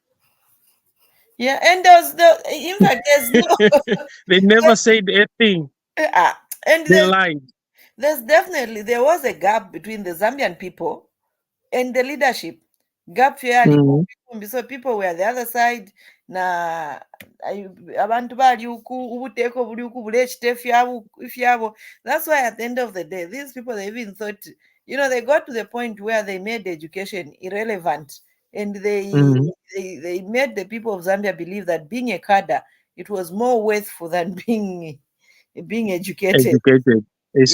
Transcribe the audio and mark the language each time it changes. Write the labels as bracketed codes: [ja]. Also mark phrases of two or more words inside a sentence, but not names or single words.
[en] Yeah, and there's the in fact there's no They never said a thing. and They lied. there's definitely there was a gap between the Zambian people and the leadership. Gap fairly Mhm. so people were the other side [bem] na abantu bali uku ubuteko buli uku bulechite ifyabo. [en] That's why at the end of the day, these people they even thought, they got to the point where they made education irrelevant and Mhm. they made the people of Zambia believe that being a cadre it was more worthful than being educated. Educated. It's